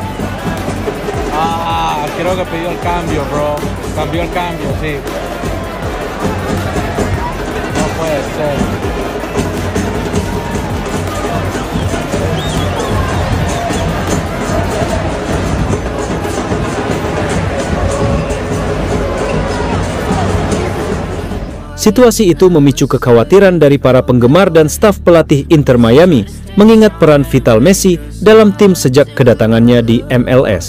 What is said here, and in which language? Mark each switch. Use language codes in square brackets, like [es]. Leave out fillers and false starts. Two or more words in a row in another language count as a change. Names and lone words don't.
[es] Creo que pidió el cambio, bro. Cambió el cambio, sí. No puede ser. [id] Situasi itu memicu kekhawatiran dari para penggemar dan staf pelatih Inter Miami, mengingat peran vital Messi dalam tim sejak kedatangannya di MLS.